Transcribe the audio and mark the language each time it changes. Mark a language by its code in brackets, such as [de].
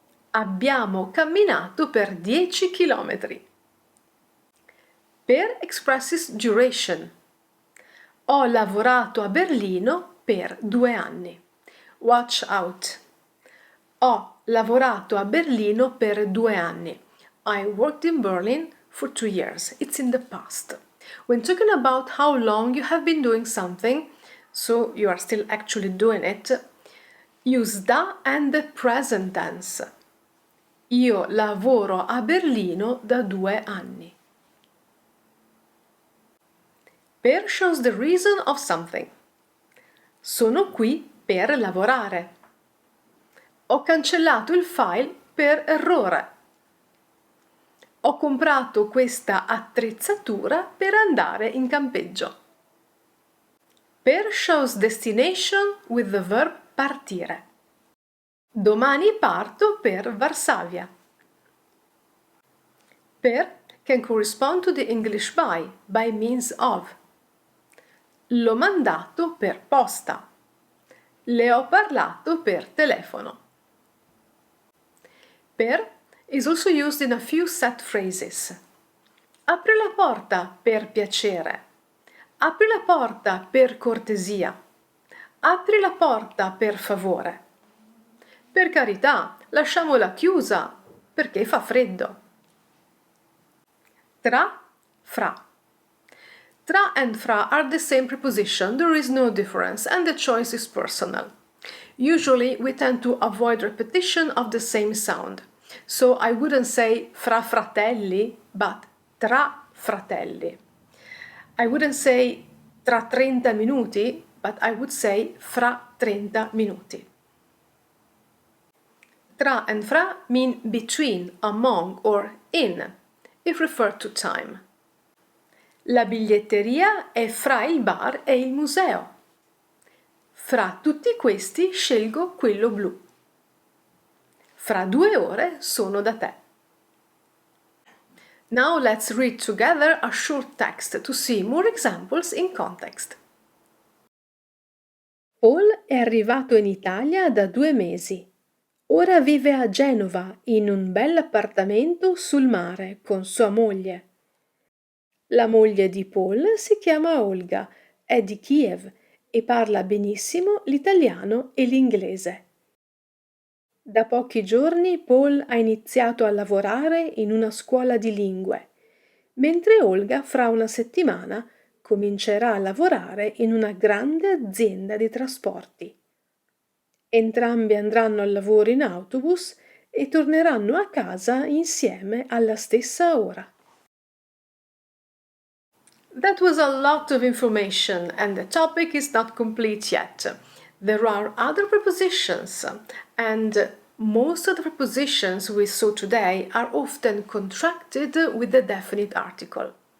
[it] Abbiamo camminato per 10 chilometri. [en] Per expresses duration. [it] Ho lavorato a Berlino per 2 anni. [en] Watch out. [it] Ho lavorato a Berlino per 2 anni. [en] I worked in Berlin for 2 years. It's in the past. When talking about how long you have been doing something, so you are still actually doing it, use da and the present tense. [it] Io lavoro a Berlino da 2 anni. [en] Per shows the reason of something. [it] Sono qui per lavorare. Ho cancellato il file per errore. Ho comprato questa attrezzatura per andare in campeggio. [en] Per shows destination with the verb partire. [it] Domani parto per Varsavia. [en] Per can correspond to the English by means of. [it] L'ho mandato per posta. Le ho parlato per telefono. [en] Per is also used in a few set phrases. [it] Apri la porta per piacere. Apri la porta per cortesia. Apri la porta per favore. Per carità, lasciamola chiusa perché fa freddo. Tra, fra. [en] Tra and fra are the same preposition, there is no difference, and the choice is personal. Usually we tend to avoid repetition of the same sound. So I wouldn't say fra fratelli, but tra fratelli. I wouldn't say [it] tra 30 minuti, [en] but I would say [it] fra 30 minuti. [en] Tra and fra mean between, among, or in, if referred to time. [it] La biglietteria è fra il bar e il museo. Fra tutti questi scelgo quello blu. Fra 2 ore sono da te. [en] Now let's read together a short text to see more examples in context. [it] Paul è arrivato in Italia da 2 mesi. Ora vive a Genova in un bell'appartamento sul mare con sua moglie. La moglie di Paul si chiama Olga, è di Kiev e parla benissimo l'italiano e l'inglese. Da pochi giorni Paul ha iniziato a lavorare in una scuola di lingue, mentre Olga fra una settimana comincerà a lavorare in una grande azienda di trasporti. Entrambi andranno al lavoro in autobus e torneranno a casa insieme alla stessa ora. [en] That was a lot of information and the topic is not complete yet. There are other prepositions and most of the prepositions we saw today are often contracted with the definite article.